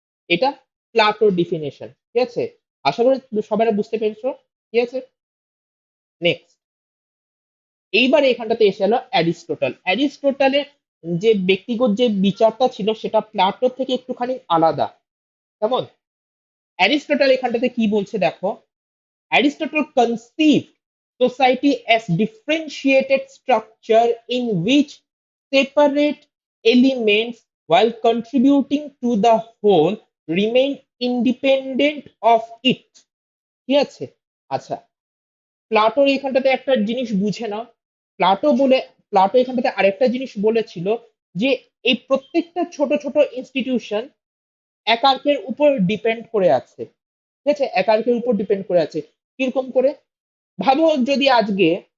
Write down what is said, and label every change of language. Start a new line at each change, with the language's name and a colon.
Bangla: এটা প্লাটোর ডিফিনেশন, ঠিক আছে, আশা করি সবাই বুঝতে পেরেছো, ঠিক আছে। নেক্সট, এইবার এখানটাতে এসে এলো অ্যারিস্টোটল। অ্যারিস্টোটলের যে ব্যক্তিগত যে বিচারটা ছিল সেটা প্লাটোর থেকে একটুখানি আলাদা, কেমন? অ্যারিস্টোটল এখানটাতে কি বলছে দেখো,
English: Aristotle conceived society as differentiated structure in which separate elements, while contributing to the whole, remain independent of it.
Bangla: ঠিক আছে? আচ্ছা, প্লাটোর এখানটাতে একটা জিনিস বুঝে নাও। প্লাটো বলে, প্লাটো এখানটাতে আরেকটা জিনিস বলেছিল, যে এই প্রত্যেকটা ছোট ছোট ইনস্টিটিউশন একার্কের উপর ডিপেন্ড করে আছে, ঠিক আছে, একার্কের উপর ডিপেন্ড করে আছে, কিরকম করে? ভাবো যদি আজকে